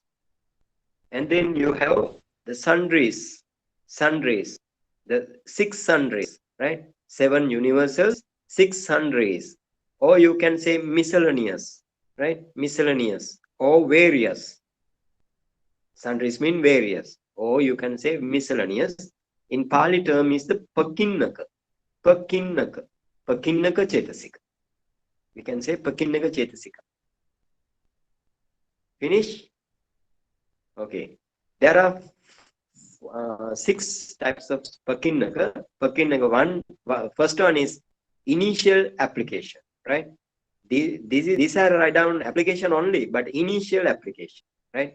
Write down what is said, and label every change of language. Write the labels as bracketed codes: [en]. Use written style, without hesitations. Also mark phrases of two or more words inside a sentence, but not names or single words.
[en] And then you have the sundries, the 6 sundries, right? 7 universals, 6 sundries, or you can say miscellaneous, right? Miscellaneous or various. Sundries mean various, or you can say miscellaneous. In Pali term is the [pi] pakinnaka chetasika. [en] We can say [pi] pakinnaka chetasika. [en] Finish? Okay. There are 6 types of pakinnaka. First one is initial application, right? These are write down application only, but initial application, right?